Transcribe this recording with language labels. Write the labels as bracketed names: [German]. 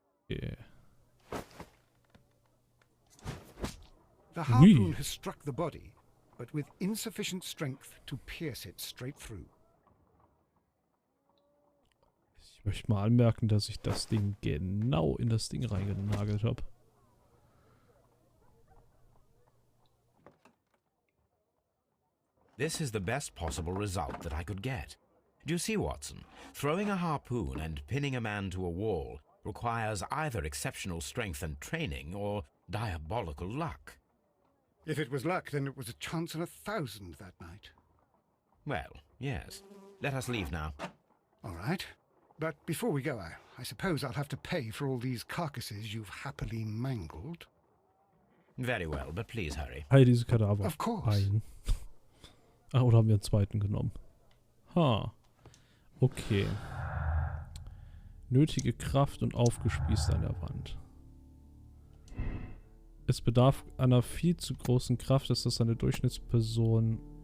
[English] Okay. The harpoon has struck the body, but with insufficient strength to pierce it straight through. [German] Ich möchte mal anmerken, dass ich das Ding genau in das Ding reingenagelt habe. [English] This is the best possible result that I could get. Do you see, Watson? Throwing a harpoon and pinning a man to a wall requires either exceptional strength and training or diabolical luck. If it was luck, then it was a chance in 1,000 that night. Well, yes. Let us leave now. All right. But before we go, I suppose I'll have to pay for all these carcasses you've happily mangled. Very well, but please hurry. [German] All diese Kadaver [English] Of course. [German] ein. Ah, oder haben wir einen zweiten genommen? Ha. Okay. Nötige Kraft und aufgespießt an der Wand. Es bedarf einer viel zu großen Kraft, dass das eine Durchschnittsperson...